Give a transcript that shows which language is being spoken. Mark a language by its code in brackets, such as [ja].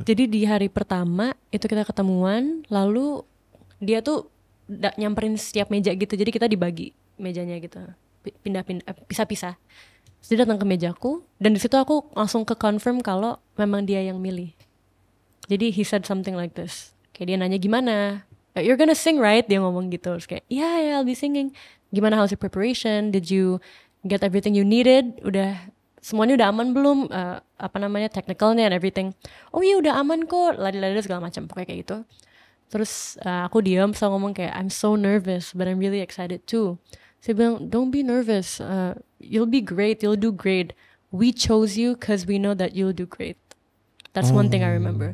[id] Jadi di hari pertama itu kita ketemuan, lalu dia tuh nyamperin setiap meja gitu. Jadi kita dibagi mejanya gitu, pindah-pindah, pisah-pisah. Terus dia datang ke mejaku, dan di situ aku langsung ke confirm kalau memang dia yang milih. [en] Jadi he said something like this. [id] Kayak dia nanya gimana? [en] You're gonna sing right? [id] Dia ngomong gitu. Terus kayak, [en] yeah, I'll be singing. [id] Gimana, [en] how's your preparation? Did you get everything you needed? [id] Udah semuanya udah aman belum? Technicalnya [en] and everything. [id] Oh iya udah aman kok. Lari-lari segala macam. Pokoknya kayak gitu. Terus aku diam, terus ngomong kayak, [en] I'm so nervous, but I'm really excited too. [id] Saya bilang, [en] don't be nervous. You'll be great. You'll do great. We chose you because we know that you'll do great. That's one thing I remember.